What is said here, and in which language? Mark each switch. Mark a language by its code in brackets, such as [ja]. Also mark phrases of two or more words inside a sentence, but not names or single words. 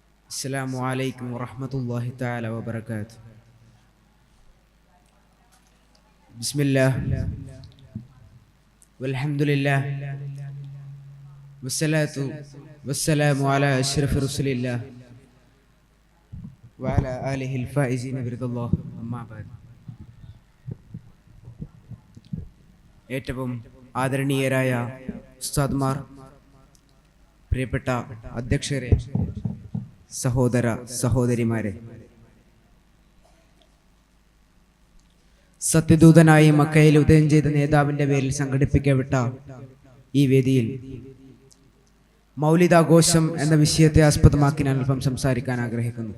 [ar] السلام عليكم ورحمة الله تعالى وبركاته. بسم الله والحمد لله والصلاة والسلام على أشرف رسول الله وعلى آله الفائزين برضا الله. أما بعد. [ml] ഏറ്റവും ആദരണീയരായ ഉസ്താദ്മാർ, പ്രിയപ്പെട്ട അധ്യക്ഷരെ, സഹോദര സഹോദരിമാരെ, സത്യദൂതനായി മക്കയിൽ ഉദയം ചെയ്ത നേതാവിന്റെ പേരിൽ സംഘടിപ്പിക്കപ്പെട്ട ഈ വേദിയിൽ മൗലിദാഘോഷം എന്ന വിഷയത്തെ ആസ്പദമാക്കി ഞാൻ അല്പം സംസാരിക്കാൻ ആഗ്രഹിക്കുന്നു.